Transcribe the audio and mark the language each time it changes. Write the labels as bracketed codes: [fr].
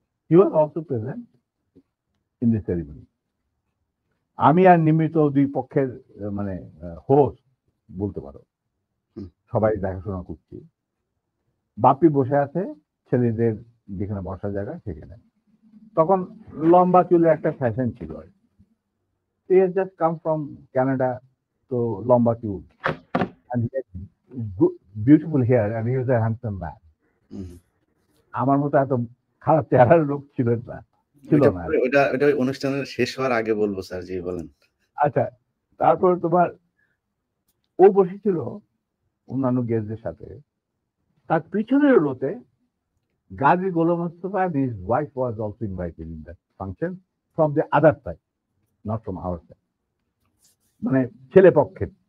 [en] He was also present in the ceremony. [bn] আমি আর নিমিত দুই পক্ষের মানে হোস্ট বলতে পারো, হুম, সবাই দেখাশোনা করছি। বাপ্পি বসে আছে ছেলেদের যেখানে বসার জায়গা সেখানে। তখন লম্বা চুলের একটা ফ্যাশন ছিল। [en] He has just come from Canada, [bn] তো লম্বা চুল, [en] and he had beautiful hair, and he was a handsome man. Hmm. [bn] আমার মতো এত খারাপ চেহারার লোক ছিল না, ছিল ওইটা না। পরে ওইটা অনুষ্ঠানের শেষ হওয়ার আগে বলব স্যার। জি, বলেন। আচ্ছা, তারপর তোমার ও বসেছিল অন্যান্য গেস্টদের সাথে। তার পিছনের রোতে Gazi Golam Mostafa [en] and his wife was also invited in that function from the other side, not from our side, [bn] মানে ছেলে পক্ষের।